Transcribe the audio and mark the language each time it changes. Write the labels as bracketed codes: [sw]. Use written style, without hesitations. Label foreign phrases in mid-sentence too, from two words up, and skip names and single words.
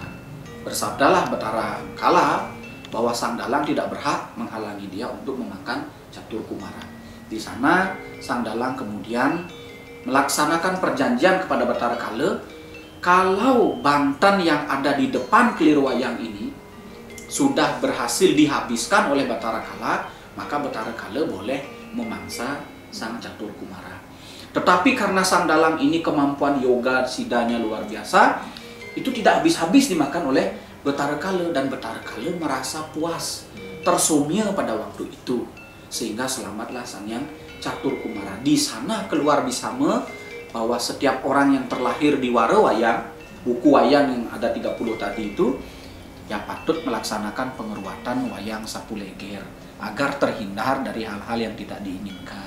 [id] Bersabdalah Batara Kala bahwa sang dalang tidak berhak menghalangi dia untuk memakan Catur Kumara. Di sana sang dalang kemudian melaksanakan perjanjian kepada Batara Kala, kalau banten yang ada di depan kelir wayang ini sudah berhasil dihabiskan oleh Batara Kala, maka Batara Kala boleh memangsa sang Catur Kumara. Tetapi karena sang dalang ini kemampuan yoga sidanya luar biasa, itu tidak habis-habis dimakan oleh Batara Kala, dan Batara Kala merasa puas, tersomia pada waktu itu, sehingga selamatlah Sang Hyang Catur Kumara. Di sana keluar bisama bahwa setiap orang yang terlahir di Warawayang, buku wayang yang ada 30 tadi itu, ya patut melaksanakan pengeruatan wayang sapu leger agar terhindar dari hal-hal yang tidak diinginkan.